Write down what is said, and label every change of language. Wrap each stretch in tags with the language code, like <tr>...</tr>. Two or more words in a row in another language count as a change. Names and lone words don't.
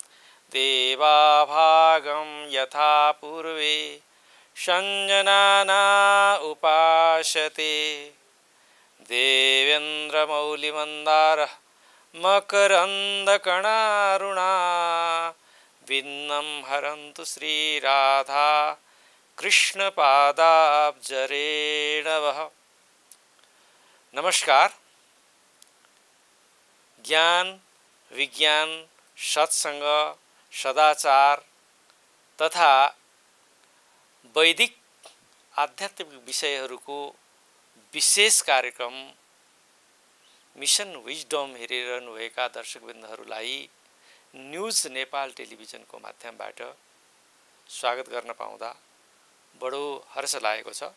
<sa>देवाभागं यथा पूर्वे संजनाना उपासते देवेन्द्रमौलिमन्दारः मकरन्दकणारुणा विन्नं हरन्तु श्रीराधा कृष्णपादाब्जरेणवः।</sa> <ne>नमस्कार। ज्ञान, विज्ञान, सत्संग, सदाचार तथा वैदिक आध्यात्मिक विषयहरूको विशेष कार्यक्रम मिशन विजडम हेरिरहनुभएका दर्शकवृन्दहरूलाई न्युज नेपाल टेलिभिजनको माध्यमबाट स्वागत गर्न पाउँदा बडो हर्ष लागेको छ।</ne>